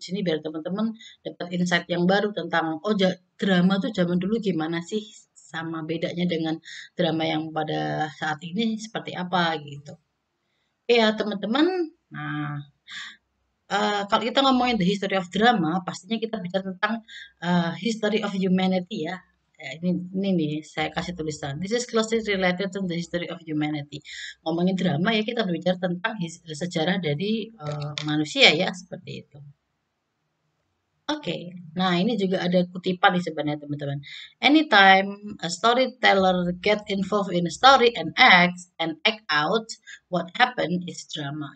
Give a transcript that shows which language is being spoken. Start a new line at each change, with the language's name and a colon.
Indonesian: Di sini biar teman-teman dapat insight yang baru tentang drama tuh zaman dulu gimana sih, sama bedanya dengan drama yang pada saat ini seperti apa gitu. Oke ya teman-teman. Nah, kalau kita ngomongin
English: the history of drama,
Indonesian: pastinya kita bicara tentang
English: history of humanity
Indonesian: ya. Ya, ini nih saya kasih tulisan.
English: This is closely related to the history of humanity.
Indonesian: Ngomongin drama ya kita berbicara tentang sejarah dari manusia ya seperti itu. Oke, nah ini juga ada kutipan nih sebenarnya teman-teman.
English: Anytime a storyteller get involved in a story and act out what happened is drama.